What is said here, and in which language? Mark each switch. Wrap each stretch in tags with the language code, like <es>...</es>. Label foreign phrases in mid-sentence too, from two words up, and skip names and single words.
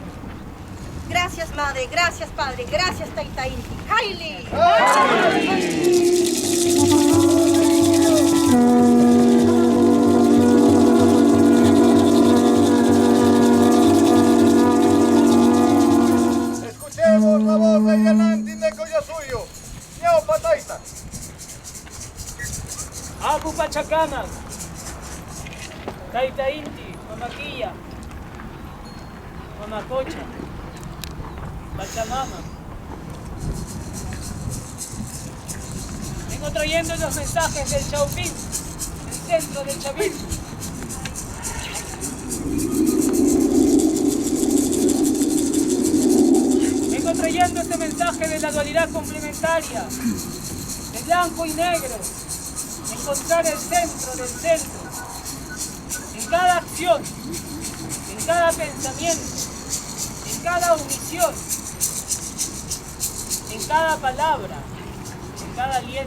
<es>Gracias, Madre, gracias, Padre, gracias, Taita Inti. ¡Haile! Escuchemos la voz de Yanantin de Collasuyo. ¡Ñao Pataita! Apu Pachacamac, Taita Inti, Mamaquilla, Mamacocha, Pachamama. Vengo trayendo los mensajes del Chaupín, el centro del chavismo. Vengo trayendo este mensaje de la dualidad complementaria, de blanco y negro, de encontrar el centro del centro, en cada acción, en cada pensamiento, en cada omisión, en cada palabra, en cada aliento.</es>